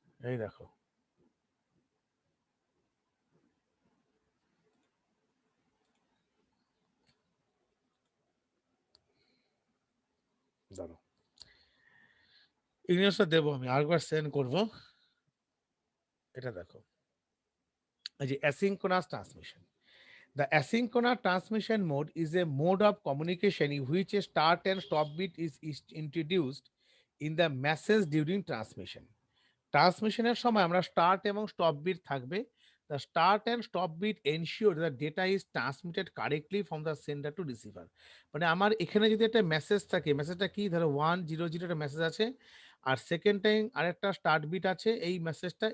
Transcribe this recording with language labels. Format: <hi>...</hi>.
<bn>এই দেখো, দাঁড়াও ইংলিশটা দেবো, আমি আরেকবার সেন্ড করবো। এটা দেখো, এই যে asynchronous transmission.</bn> <en>The asynchronous transmission mode is a mode of communication in which a start and stop bit is introduced in the message during transmission.</en> <bn>ট্রান্সমিশনের সময় আমরা স্টার্ট এবং স্টপ বিট থাকবে।</bn> <en>The start and stop bit ensure the data is transmitted correctly from the sender to receiver.</en> <bn>মানে আমার এখানে যদি একটা message থাকে, মেসেজটা কি, ধরো 100 একটা মেসেজ আছে, আর সেকেন্ড টাইম আরেকটা স্টার্ট বিট আছে এই মেসেজটা।</bn>